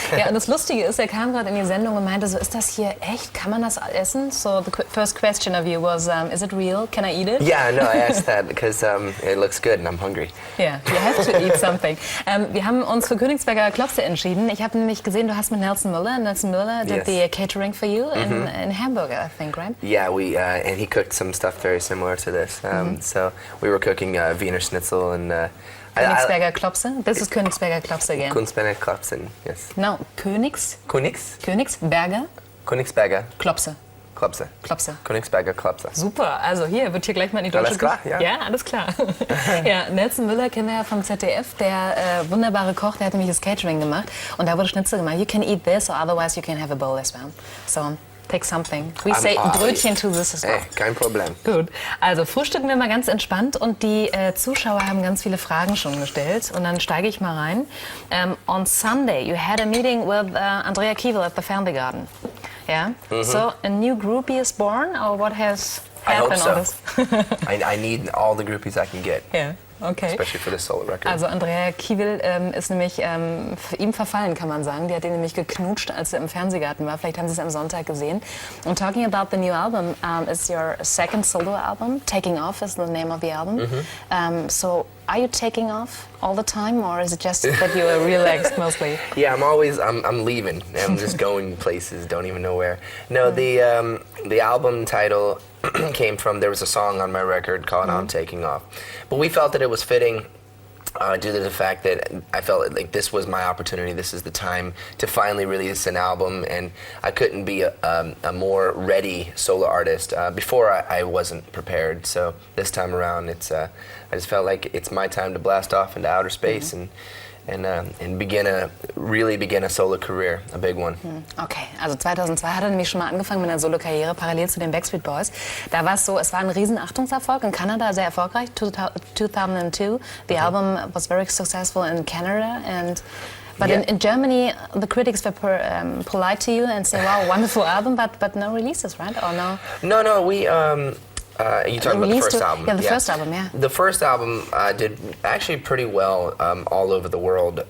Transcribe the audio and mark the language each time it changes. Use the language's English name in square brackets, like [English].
[German] Ja, und das Lustige ist, er kam gerade in die Sendung und meinte so, ist das hier echt? Kann man das essen? [English] So the first question of you was, is it real? Can I eat it? Yeah, no, I asked that because it looks good and I'm hungry. Yeah, you have to eat something. [German] Wir haben uns für Königsberger Klopse entschieden. Ich habe nämlich gesehen, du hast mit Nelson Miller. [English] Nelson Miller did the catering for you in Hamburg, I think, right? Yeah, and he cooked some stuff very similar to this. So we were cooking Wiener Schnitzel and [German] Königsberger Klopse? [English] This is Königsberger Klopse again. [German] Königsberger Klopse, yes. No, Königsberger Klopse. Klopse. Königsberger Klopse. Super, also hier wird hier gleich mal in die deutsche Alles klar, ja? Ja, alles klar. Ja, Nelson Müller kennen wir ja vom ZDF, der wunderbare Koch, der hat nämlich das Catering gemacht und da wurde Schnitzel gemacht. [English] You can eat this or otherwise you can have a bowl as well. So, take something. We say Brötchen to this as well. [German] Kein Problem. Gut, also frühstücken wir mal ganz entspannt und die Zuschauer haben ganz viele Fragen schon gestellt und dann steige ich mal rein. [English] On Sunday you had a meeting with Andrea Kiewel at the Family Garden. Yeah? So a new groupie is born or what has happened on this? I need all the groupies I can get. Yeah. Okay. Especially for the solo record. [German] Also Andrea Kiewel ist nämlich ihm verfallen, kann man sagen. Die hat ihn nämlich geknutscht, als er im Fernsehgarten war. Vielleicht haben Sie es am Sonntag gesehen. [English] And talking about the new album, is your second solo album. Taking Off is the name of the album. So are you taking off all the time or is it just that you are relaxed mostly? Yeah, I'm leaving. I'm just going places, don't even know where. No, the album title came from, there was a song on my record called I'm Taking Off. But we felt that it was fitting due to the fact that I felt like this was my opportunity, this is the time to finally release an album, and I couldn't be a more ready solo artist. Before I wasn't prepared, so this time around I just felt like it's my time to blast off into outer space and begin a solo career, a big one. [German] Okay, also 2002 hat er nämlich schon mal angefangen mit einer Solo-Karriere, parallel zu den Backstreet Boys. Da war es so, es war ein riesen Achtungserfolg in Kanada, sehr erfolgreich, 2002. [English] The album was very successful in Canada but in Germany, the critics were polite to you and say, wow, wonderful album, but no releases, right? Or no? No, we... you talking about the first album? Yeah, the first album, yeah. The first album did actually pretty well all over the world.